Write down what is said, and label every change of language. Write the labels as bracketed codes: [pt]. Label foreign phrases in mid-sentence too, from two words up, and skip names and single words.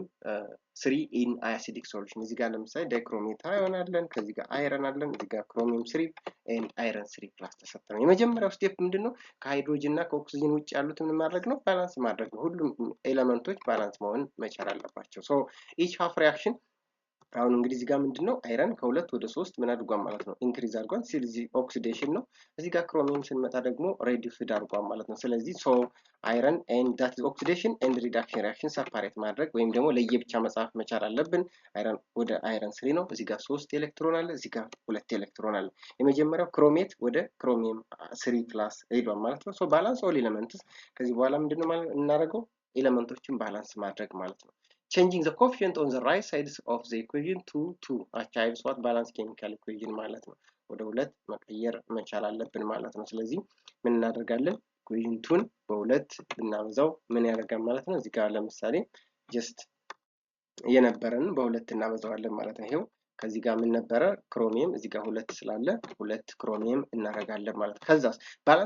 [en] 3 in acidic solution [am] እዚህ ጋር ለምሳሌ [en] dichromate ion [am] አለን ከዚህ ጋር አይረን አለን እዚህ ጋር [en] chromium 3 and iron 3 plus [am] ተሰጥተናል። የመጀመሪያው ስቴፕ ምንድነው ከሃይድሮጅን እና ከኦክሲጅን ውጭ ያሉትን ማድረግ ነው ባላንስ ማድረግ ነው። ሁሉም ኤሌመንቶች ባላንስ መሆን መቻል አለባቸው። [en] so each half reaction [am] አሁን እንግዲህ እዚህ ጋር ምንድነው አይረን ከ2 ወደ 3 ምን አድርጓል ማለት ነው ኢንክሪዝ አድርጓል ስለዚህ ኦክሲዴሽን ነው። እዚህ ጋር ክሮሚየም ስንመጣ ደግሞ ሬዲዩስድ አድርጓል ማለት ነው። ስለዚህ [en] so iron and that is oxidation and reduction reaction separate [am] ማድረግ ወይም ደግሞ ለየብቻ መጻፍ መቻል አለብን። አይረን ወደ አይረን 3 ነው እዚህ ጋር 3 ኤሌክትሮን አለ እዚህ ጋር 2 ኤሌክትሮን አለ። የመጀመሪያው ክሮሜት ወደ ክሮሚየም 3 ፕላስ ሄዷል ማለት ነው። [en] so balance all elements [am] ከዚህ በኋላ ምንድነው ማለት እናደርገው ኤሌመንቶችን ባላንስ ማድረግ ማለት ነው። [en] changing the coefficient on the right sides of the equation to 2 achieves what balance chemical equation [am] ማለት ነው። ወደ 2 መቀየር መቻል አለብን ማለት ነው። ስለዚህ ምን እናደርጋለን ኢኩዌሽን 2ን በሁለት ብናበዛው ምን ያደርጋል ማለት ነው። እዚህ ጋር ለምሳሌ ጀስት የነበረን በሁለት እናበዛዋለን ማለት ነው። ይሄው ከዚህ ጋር ምን ነበረ ክሮሚየም እዚህ ጋር ሁለት ስላለ ሁለት ክሮሚየም እናደርጋለን ማለት ነው። ከዛስ ባላንስ